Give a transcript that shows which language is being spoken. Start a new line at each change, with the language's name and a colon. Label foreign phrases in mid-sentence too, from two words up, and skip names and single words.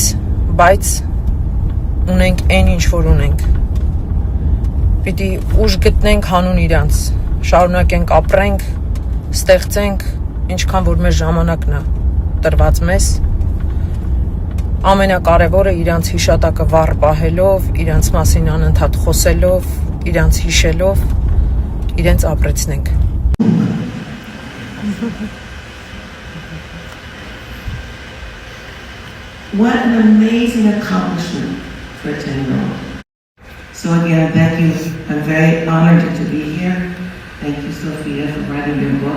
Armenian: բայց ունենք այն ինչ որ ունենք։ Պիտի ուժ գտնենք հանուն իրանց, շարունակենք ապրենք, ստեղծենք, ինչքան որ մեր ժամանակն է տրված մեզ։ Ամենակարևորը իրանց հիշատակը վառ պահելով, իրանց մասին անընդհատ խոսելով, իրանց հիշելով, իրենց ապրեցնենք։
English: What an amazing accomplishment for a 10-year-old. So again, thank you. I'm very honored to be here. Thank you, Sophia, for writing your book.